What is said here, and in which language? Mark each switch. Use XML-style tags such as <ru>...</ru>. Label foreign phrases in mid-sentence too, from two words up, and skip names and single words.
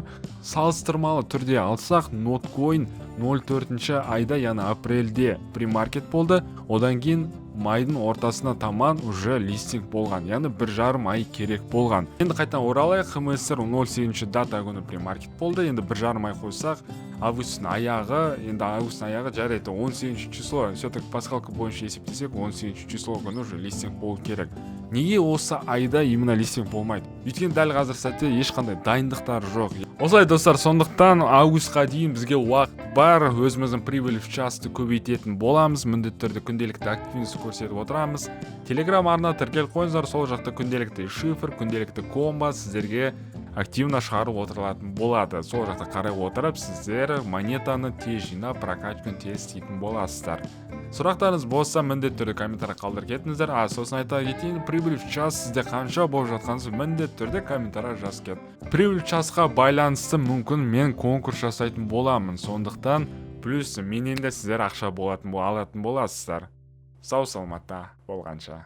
<kk>Салыстырмалы түрде алсақ, Notcoin 04-ші айда, яғни апрельде премаркет болды. Одан кейін майдың ортасына таман</kk> <ru>уже листинг</ru> <kk>болған, яғни 1,5 ай керек болған. Енді қайтадан оралайық, HMSR 08-ші дата күні премаркет болды. Енді 1,5 ай қойсақ, августтың аяғы жарайды 18 число, все-таки пасхалка бойынша есептесек 18 число күні</kk> <ru>уже листинг</ru> <kk>болу керек. Неге осы айда</kk> <ru>именно листинг</ru> <kk>болмайды? Өйткені дәл қазір сәтте ешқандай дайындықтар жоқ. Осылай достар, сондықтан августқа дейін бізге уақыт бар, өзіміздің</kk> <ru>прибыль в частты</ru> <kk>көбейтетін боламыз, міндетті түрде күнделікті активность көрсетіп отырамыз. Телеграм арна тіркеліп қойыңыздар, сол жақта күнделікті шифр, күнделікті комба сіздерге активно шығарып отырылатын болады. Сол жақта қарай отырып, сіздер монетаны тез жинап, прокачканы тез істейтін боласыздар. Сұрақтарыңыз болса, міндетті түрде комментария қалдырып кетіңіздер. Сосын айта кетейін,</kk> <ru>прибыль в час</ru> <kk>сізде қанша болып жатқаныңызды міндетті түрде комментария жазып кет.</kk> <ru>Прибыль в часқа</ru> <kk>байланысты мүмкін мен конкурс жасайтын боламын. Сондықтан плюс менен де сіздер ақша алатын боласыздар. Сау саламатта болғанша.</kk>